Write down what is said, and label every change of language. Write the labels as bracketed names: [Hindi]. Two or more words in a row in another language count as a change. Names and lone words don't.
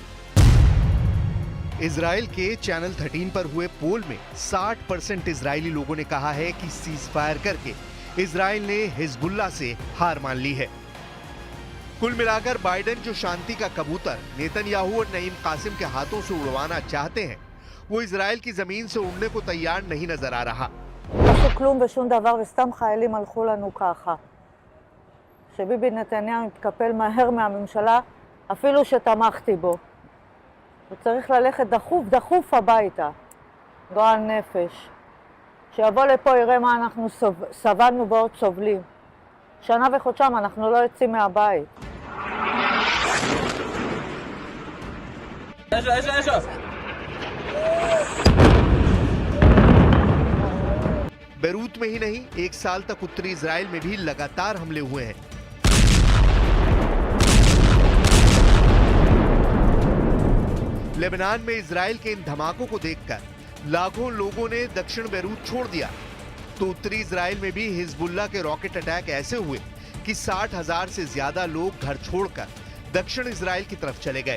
[Hindi] इजराइल के चैनल 13 पर हुए पोल में 60% इजरायली लोगों ने कहा है कि [English] cease fire [Hindi] करके इजराइल ने हिजबुल्लाह से हार मान ली है। कुल मिलाकर बाइडेन जो शांति का कबूतर नेतन्याहू और नईम कासिम के हाथों से उड़वाना चाहते हैं, वो इजराइल की जमीन से उड़ने को तैयार नहीं नजर आ रहा। [Hebrew] עשו כלום ושום דבר וסתם חיילים הלכו לנו ככה. שביבי נתניהו מתקפל מהר מהממשלה, אפילו שתמכתי בו. הוא צריך ללכת דחוף הביתה. גועל נפש. שיבוא לפה יראה מה אנחנו סבלנו ועוד סובלים. שנה וחודשיים אנחנו לא יוצאים מהבית. [Hindi] बेरूत में ही नहीं, एक साल तक उत्तरी इजराइल में भी लगातार हमले हुए हैं। लेबनान में इजराइल के इन धमाकों को देखकर लाखों लोगों ने दक्षिण बेरूत छोड़ दिया, तो उत्तरी इजराइल में भी हिजबुल्लाह के [English] rocket attack [Hindi] ऐसे हुए कि 60,000 से ज्यादा लोग घर छोड़कर दक्षिण इजराइल की तरफ चले गए।